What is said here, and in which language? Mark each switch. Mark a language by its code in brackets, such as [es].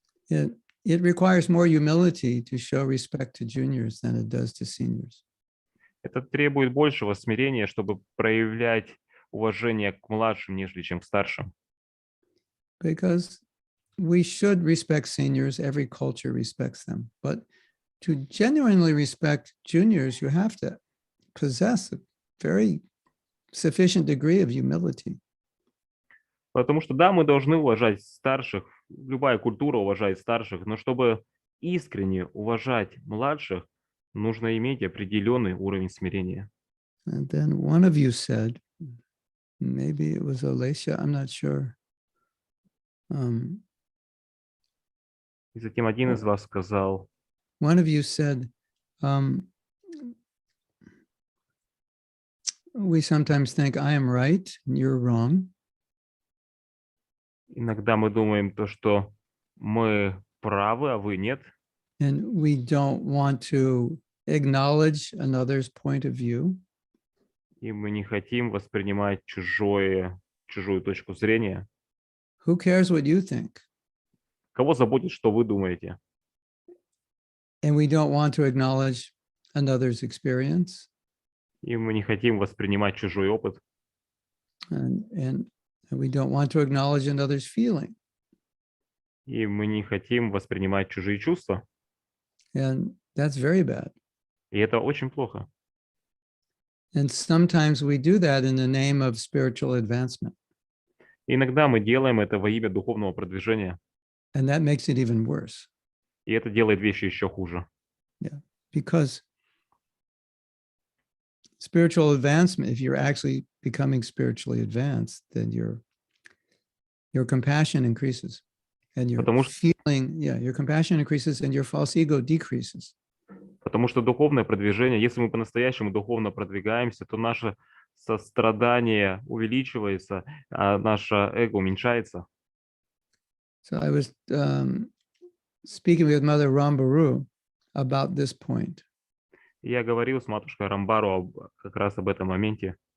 [en] It requires more humility to show respect to juniors than it does to seniors. [ru] Это требует большего смирения, чтобы проявлять уважение к младшим, нежели чем к старшим. [en] Because we should respect seniors, every culture respects them. But to genuinely respect juniors, you have to possess a very sufficient degree of humility. [ru] Потому что, да, мы должны уважать старших, любая культура уважает старших, но чтобы искренне уважать младших, нужно иметь определенный уровень смирения. [en] And then one of you said, maybe it was Alicia, I'm not sure. [ru] И затем один из вас сказал, [en] One of you said, we sometimes think I am right and you're wrong. [ru] иногда мы думаем то, что мы правы, а вы нет. [en] And we don't want to acknowledge another's point of view. [ru] И мы не хотим воспринимать чужую точку зрения. [en] Who cares what you think? [ru] Кого заботит, что вы думаете? [en] And we don't want to acknowledge another's experience. [ru] И мы не хотим воспринимать чужой опыт. [en] And we don't want to acknowledge another's feeling. [ru] И мы не хотим воспринимать чужие чувства. [en] And that's very bad. [ru] И это очень плохо. [en] And sometimes we do that in the name of spiritual advancement. [ru] И иногда мы делаем это во имя духовного продвижения. [en] And that makes it even worse. [ru] И это делает вещи еще хуже. [en] Yeah. Because spiritual advancement, if you're actually becoming spiritually advanced, then your compassion increases. And your your compassion increases and your false ego decreases. [ru] Потому что духовное продвижение, если мы по-настоящему духовно продвигаемся, то наше сострадание увеличивается, а наше эго уменьшается. [en] So I was speaking with Mother Rambaru about this point. [ru] Я говорил с матушкой Рамбару как раз об этом моменте.